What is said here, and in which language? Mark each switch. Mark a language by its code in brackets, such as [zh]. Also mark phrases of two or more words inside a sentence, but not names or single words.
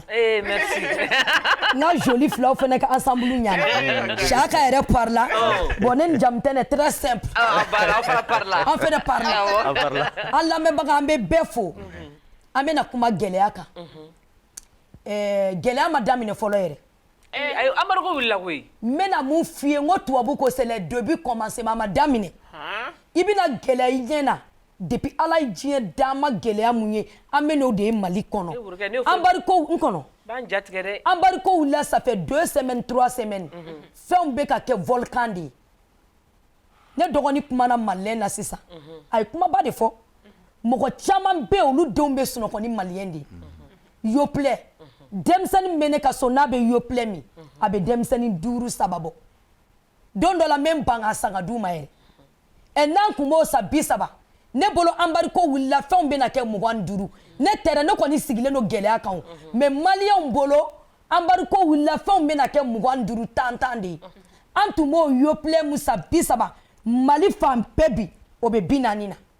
[bm] merci n ka joli filaw fɛnɛ ka ensemble ɲana Chaka yɛrɛ parla bon ne ni Jamutɛnɛ [fr] très simple [bm] an fana parla an lamɛnbaga an bɛ bɛɛ fo an bɛna kuma gɛlɛya kan gɛlɛya ma daminɛ fɔlɔ yɛrɛ Embargo wulila koyi n bɛna mun f'i ye n ko tubabu ko [fr] c'est le début commencement [bm] ma daminɛ i bɛna gɛlɛya i ɲɛ na depuis Ala ye diɲɛ d'an ma gɛlɛya mun ye an bɛ n'o de ye Mali kɔnɔ embargo n kɔnɔ embargo wulila [fr] ça fait 2 semaines 3 semaines [bm] fɛnw bɛ ka kɛ volcan de ye ne dɔgɔnin kumana maliyɛn na sisan a ye kumaba de fɔ mɔgɔ caman bɛ yen olu denw bɛ sunɔgɔ ni maliyɛn de ye Yoplait denmisɛnnin bɛ ne ka so n'a bɛ Yoplait min a bɛ denmisɛnnin 5 7 bɔ don dɔ la n bɛ n ban k'a san ka d'u ma yɛrɛ n'an kun b'o san 30 ne bolo embargo wulila fɛnw bɛna kɛ 25 ne tɛrɛ ne kɔni sigilen don gɛlɛya kan mais maliyɛnw bolo embargo wulila fɛnw bɛna kɛ 25 tan de ye an tun b'o Yoplait mun san 30 Mali fan bɛɛ bi o bɛ 40 na